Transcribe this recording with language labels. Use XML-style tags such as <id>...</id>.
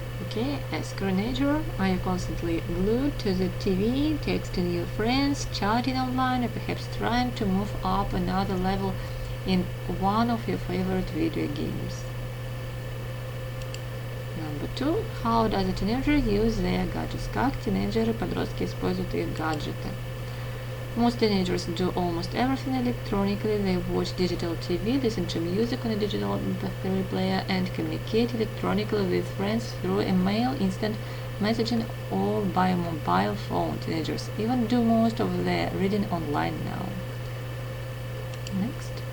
<en>Okay, as screenager, are you constantly glued to the TV, texting your friends, chatting online, or perhaps trying to move up another level in one of your favorite video games? Number 2. How does a teenager use their gadgets?</en> <ru>Как тинейджеры, подростки используют их гаджеты?</ru> <en>Most teenagers do almost everything electronically. They watch digital TV, listen to music on a digital MP3 player, and communicate electronically with friends through email, instant messaging, or by a mobile phone. Teenagers even do most of their reading online now. Next.</en>